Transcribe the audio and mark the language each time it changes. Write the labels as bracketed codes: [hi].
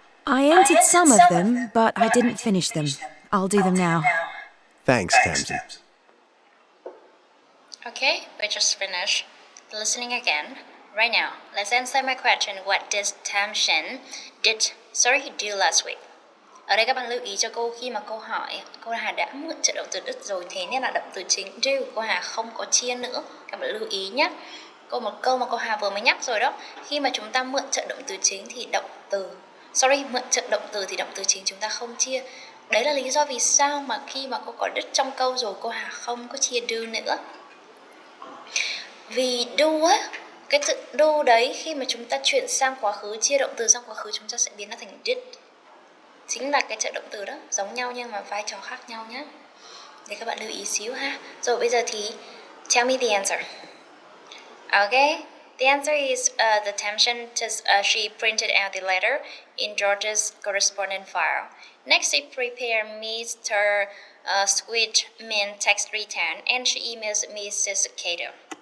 [en] I entered some of them, but I didn't finish them. I'll do them now. Thanks, Tamsin. Okay, we just finished listening again. Right now, let's answer my question. What did Tamshin do last week? [vi] Ở đây các bạn lưu ý cho cô khi mà câu Hà đã mượn trợ động từ did rồi, thế nên là động từ chính do. Cô Hà không có chia nữa. Các bạn lưu ý nhé. Một câu mà cô Hà vừa mới nhắc rồi đó. Khi mà chúng ta mượn trợ động từ chính thì mượn trợ động từ thì động từ chính chúng ta không chia. Đấy là lý do vì sao mà khi mà cô có did trong câu rồi, cô Hà không có chia do nữa. Vì do á, cái từ do đấy khi mà chúng ta chuyển sang quá khứ, chia động từ sang quá khứ, chúng ta sẽ biến nó thành did. Chính là cái trợ động từ đó, giống nhau nhưng mà vai trò khác nhau nhé. Để các bạn lưu ý xíu ha. Rồi bây giờ thì [en] tell me the answer. Okay, the answer is the Tamshin she printed out the letter in George's correspondence file. Next, she prepared Mr. Switchman text return and she emails Mrs. Cato.